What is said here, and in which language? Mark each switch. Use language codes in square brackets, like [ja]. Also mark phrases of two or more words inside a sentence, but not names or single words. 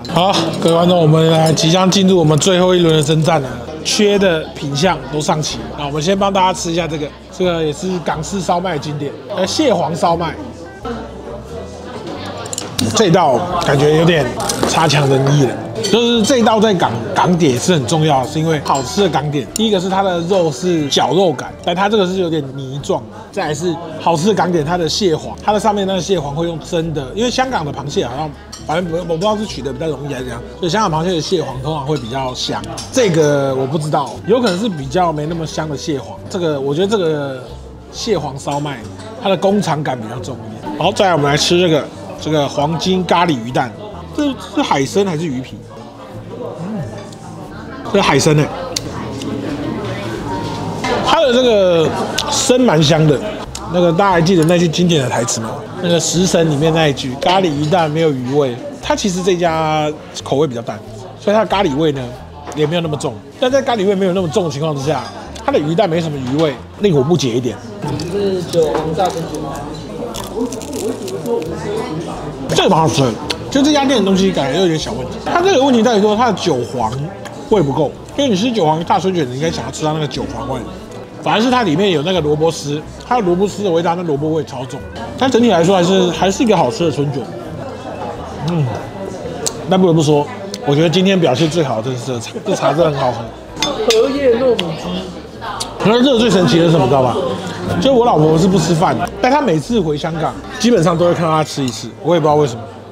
[zh] 好，各位觀眾，我們來即將進入我們最後一輪的征戰了，缺的品項都上齊了。那我們先幫大家吃一下這個也是港式燒麥的經典，蟹黃燒麥。這一道感覺有點差強人意了，就是這一道在港點也是很重要的，是因為好吃的港點，第一個是它的肉是絞肉感，但它這個是有點泥狀的，再來是好吃的港點，它的蟹黃，它的上面那個蟹黄會用蒸的，因為香港的螃蟹好像反正我不知道是取得比較容易還是怎樣，所以香港螃蟹的蟹黃通常會比較香，這個我不知道，有可能是比較沒那麼香的蟹黃，這個我覺得這個蟹黃燒麥它的工廠感比較重一點。好，再來我們來吃這個黃金咖喱魚蛋，這是海參還是魚皮？這是海參欸，它的這個參蠻香的。那個大家還記得那句經典的台詞嗎？那個《食神》裡面那一句“咖喱魚蛋沒有魚味”，它其實這家口味比較淡，所以它的咖喱味呢也沒有那麼重。但在咖喱味沒有那麼重的情況之下，它的魚蛋沒什麼魚味，令我不解一點。是酒紅炸跟酒。這個蠻好吃的，就這家店的東西感覺有點小問題。它這個問題在於說它的韭黃味不夠，因為你吃韭黃大春卷，你應該想要吃到那個韭黃味，反而是它裡面有那個蘿蔔絲，它的蘿蔔絲的味道，那蘿蔔味超重。但整體來說還是一個好吃的春卷。但不得不說，我覺得今天表現最好的就是這茶真的很好喝。荷葉糯米雞。可是这個最神奇的是什麼，知道吧？就是我老婆是不吃飯的，但她每次回香港，基本上都會看到她吃一次，我也不知道為什麼。